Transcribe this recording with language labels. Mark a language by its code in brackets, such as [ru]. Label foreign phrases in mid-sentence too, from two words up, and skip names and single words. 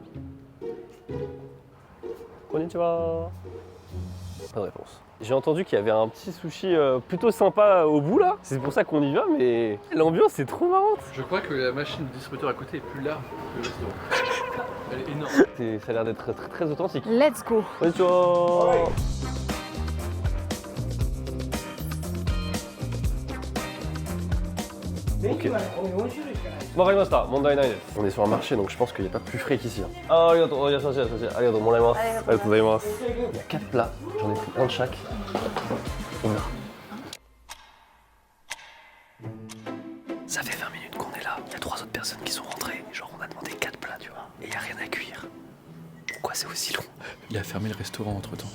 [fr] Konnichiwa. Pas de réponse. J'ai entendu qu'il y avait un petit sushi plutôt sympa au bout là. C'est pour ça qu'on y va, mais l'ambiance est trop marrante. Je crois que la machine de distributeur à côté est plus large que le restaurant. Elle est énorme. Ça a l'air d'être très, très authentique. [en] Let's go. [fr] Konnichiwa. Ok. [ja] 分かりました、問題ないです. [fr] On est sur un marché donc je pense qu'il n'y a pas plus frais qu'ici. [ja] ああ、ありがとう、ありがとう、もんだいます。ありがとうございます. [fr] Il y a 4 plats, j'en ai pris un de chaque. On verra. Ça fait 20 minutes qu'on est là, il y a 3 autres personnes qui sont rentrées. Genre on a demandé 4 plats, tu vois, et il n'y a rien à cuire. Pourquoi c'est aussi long? Il a fermé le restaurant entre temps.